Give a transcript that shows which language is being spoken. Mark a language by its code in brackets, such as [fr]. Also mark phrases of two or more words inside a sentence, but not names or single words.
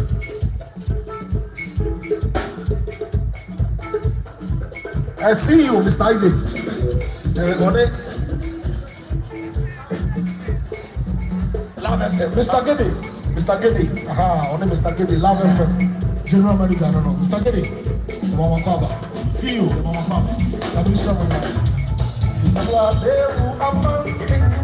[en] I see you, Mr. Isaac. Mr. Gede. Mr. Gede. Aha, only Mr. Gede. Love FM. General Manager, I don't know. Mr. Gede. Mama Kwaba. See you, Mama Kwaba. Let me show you. Aseibu Amanfi.